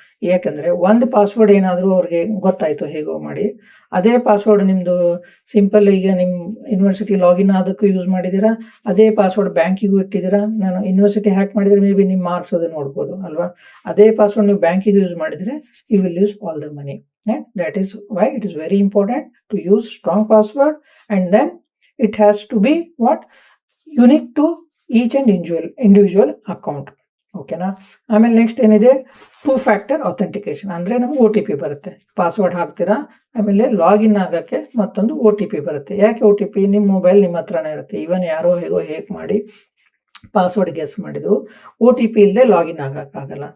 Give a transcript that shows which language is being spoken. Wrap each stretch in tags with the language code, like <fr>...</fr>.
<kn>ಯಾಕಂದರೆ ಒಂದು ಪಾಸ್ವರ್ಡ್ ಏನಾದರೂ ಅವ್ರಿಗೆ ಗೊತ್ತಾಯಿತು ಹೇಗೋ ಮಾಡಿ, ಅದೇ ಪಾಸ್ವರ್ಡ್ ನಿಮ್ಮದು ಸಿಂಪಲ್ ಈಗ ನಿಮ್ಮ ಯೂನಿವರ್ಸಿಟಿ ಲಾಗಿನ್ ಆದಕ್ಕೂ ಯೂಸ್ ಮಾಡಿದ್ದೀರಾ, ಅದೇ ಪಾಸ್ವರ್ಡ್ ಬ್ಯಾಂಕಿಗೂ ಇಟ್ಟಿದ್ದೀರಾ. ನಾನು ಯೂನಿವರ್ಸಿಟಿ ಹ್ಯಾಕ್ ಮಾಡಿದರೆ ಮೇ ಬಿ ನಿಮ್ಮ ಮಾರ್ಕ್ಸ್ ಅದು ನೋಡ್ಬೋದು ಅಲ್ವಾ. ಅದೇ ಪಾಸ್ವರ್ಡ್ ನೀವು ಬ್ಯಾಂಕಿಗೆ ಯೂಸ್ ಮಾಡಿದರೆ</kn> <en>You will use all the money. That is why it is very important to use strong password, and then it has to be what? Unique to each and individual account.</en> <kn>ಓಕೆನಾ. ಆಮೇಲೆ next ಏನಿದೆ, 2-factor authentication. ಅಂದರೆ ನಮ್ಗೆ OTP ಬರುತ್ತೆ. Password ಹಾಕ್ತೀರಾ, ಆಮೇಲೆ login ಆಗೋಕ್ಕೆ ಮತ್ತೊಂದು OTP ಬರುತ್ತೆ. ಯಾಕೆ OTP? ನಿಮ್ಮ ಮೊಬೈಲ್ ನಿಮ್ಮ ಹತ್ರನೇ ಇರುತ್ತೆ. ಈವನ್ ಯಾರೋ ಹೇಗೋ ಹೇಕ್ ಮಾಡಿ ಪಾಸ್ವರ್ಡ್ ಗೆಸ್ ಮಾಡಿದ್ರು OTP ಇಲ್ಲದೆ ಲಾಗಿನ್ ಆಗೋಕ್ಕಾಗಲ್ಲ.</kn>